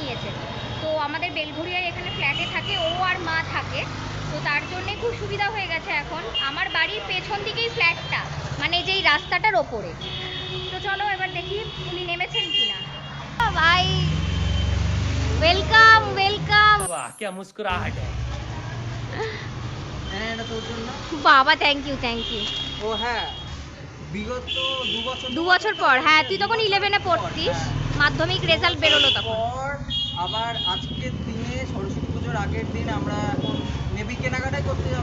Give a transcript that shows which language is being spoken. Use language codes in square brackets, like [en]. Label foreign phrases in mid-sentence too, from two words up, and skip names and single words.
[bn] তো আমাদের বেলঘড়িয়ায় এখানে ফ্ল্যাটে থাকে, ও আর মা থাকে। তার জন্যে খুব সুবিধা হয়ে গেছে এখন। আমার বাড়ির পেছন দিকেই ফ্ল্যাটটা, মানে যেই রাস্তাটার ওপরে। তো চলো এবার দেখি উনি নেমেছেন কিনা। ভাই [en] welcome welcome. [hi] वाह क्या मुस्कुराहट है। [bn] হ্যাঁ এটা তোর জন্য। বাবা [en] thank you thank you. [bn] ও হ্যাঁ, বিগত 2 বছর পর, হ্যাঁ তুই তখন 11-এ পড়তিস, মাধ্যমিক রেজাল্ট বেরোলো তখন। পর আবার আজকের দিনে সরস্বতী পুজোর আগের দিন আমরা এখন নেবি কেনাকাটাই করতে যাব।